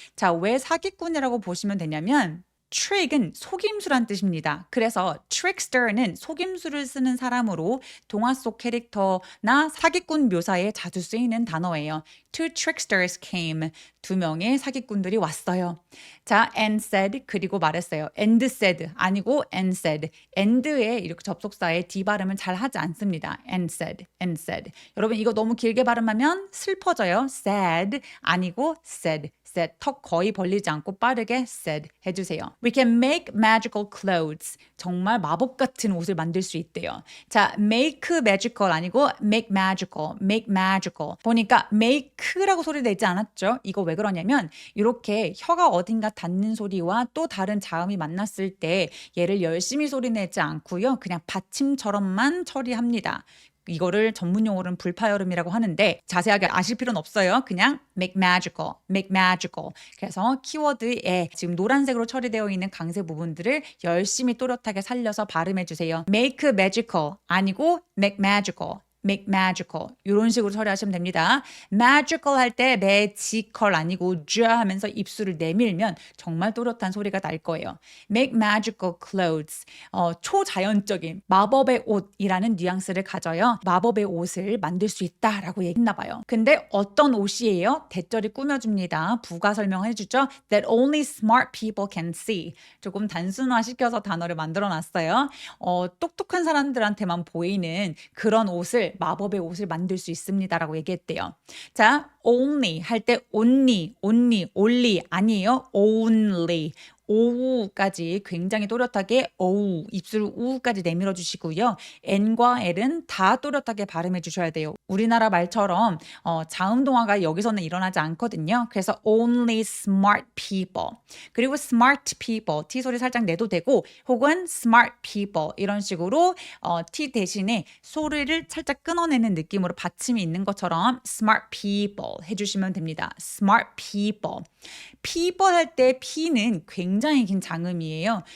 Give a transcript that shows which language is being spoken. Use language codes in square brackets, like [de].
[ko] 자, 왜 사기꾼이라고 보시면 되냐면 trick은 속임수란 뜻입니다. 그래서 trickster는 속임수를 쓰는 사람으로 동화 속 캐릭터나 사기꾼 묘사에 자주 쓰이는 단어예요. [en] Two tricksters came. [ko] 두 명의 사기꾼들이 왔어요. 자, and said 그리고 말했어요. [en] and said 아니고 and said. [ko] and에 이렇게 접속사에 d 발음을 잘 하지 않습니다. [en] and said. [ko] 여러분 이거 너무 길게 발음하면 슬퍼져요. [en] sad 아니고 said. [ko] 턱 거의 벌리지 않고 빠르게 said 해주세요. [en] We can make magical clothes. [ko] 정말 마법 같은 옷을 만들 수 있대요. [en] 자, make magical 아니고 make magical. [ko] 보니까 make라고 소리 내지 않았죠? 이거 왜 그러냐면 이렇게 혀가 어딘가 닿는 소리와 또 다른 자음이 만났을 때 얘를 열심히 소리 내지 않고요. 그냥 받침처럼만 처리합니다. 이거를 전문 용어로는 불파열음이라고 하는데 자세하게 아실 필요는 없어요. [en] 그냥 make magical. [ko] 그래서 키워드에 지금 노란색으로 처리되어 있는 강세 부분들을 열심히 또렷하게 살려서 발음해 주세요. [en] make magical 아니고 make magical. [ko] 이런 식으로 처리하시면 됩니다. magical 할 때 magical 아니고 자 하면서 입술을 내밀면 정말 또렷한 소리가 날 거예요. [en] make magical clothes. [ko] 초자연적인 마법의 옷이라는 뉘앙스를 가져요. 마법의 옷을 만들 수 있다라고 얘기했나 봐요. 근데 어떤 옷이에요? 대절이 꾸며줍니다. 부가 설명해 주죠. [en] That only smart people can see. [ko] 조금 단순화시켜서 단어를 만들어 놨어요. 똑똑한 사람들한테만 보이는 그런 옷을 마법의 옷을 만들 수 있습니다라고 얘기했대요. 자, only 할 때 only 아니에요. [en] only. [ko] 오우까지 굉장히 또렷하게 오우, 입술 우까지 내밀어 주시고요. N과 L은 다 또렷하게 발음해 주셔야 돼요. 우리나라 말처럼 자음 동화가 여기서는 일어나지 않거든요. [en] 그래서 only smart people. [ko] 그리고 smart people, T 소리 살짝 내도 되고 혹은 smart people 이런 식으로 T 대신에 소리를 살짝 끊어내는 느낌으로 받침이 있는 것처럼 smart people 해주시면 됩니다. [en] smart people. [ko] people 할 때 P는 굉장히 긴 장음이에요.